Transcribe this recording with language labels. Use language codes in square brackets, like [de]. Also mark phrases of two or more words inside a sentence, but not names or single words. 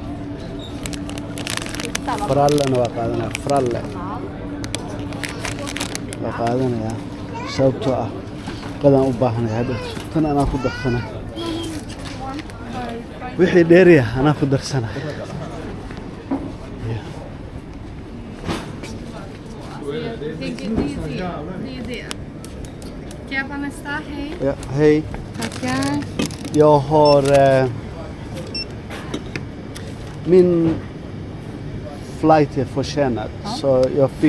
[so] frallena waa qaadanaya fralle waa qaadanaya sababtoo ah qadaan u baahanay hadda tan anaa ku darsana wixii dheeriya anaa ku darsana [sv] Kan jag få nästa? Hej. ja hej Tackar. jag har min flight är försenad så jag fick